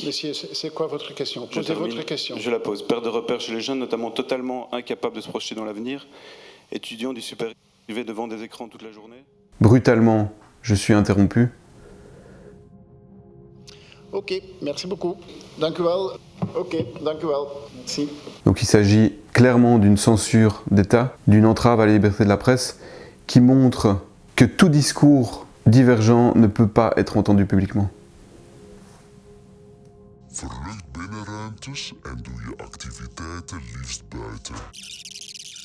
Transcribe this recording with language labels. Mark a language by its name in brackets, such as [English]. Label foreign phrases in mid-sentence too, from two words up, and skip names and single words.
[French] Monsieur, c'est quoi votre question? Je Posez termine. votre question. Je la pose. Perte de repères chez les jeunes, notamment totalement incapables de se projeter dans l'avenir. Étudiants du super privé devant des écrans toute la journée. Brutalement, je suis interrompu. Ok, merci beaucoup. [Dutch] Dank u wel. Ok, dank u wel. [French] Merci. Donc il s'agit clairement d'une censure d'État, d'une entrave à la liberté de la presse, qui montre que tout discours divergent ne peut pas être entendu publiquement. [Dutch] Verlicht binnenruimtes en doe je activiteiten liefst buiten.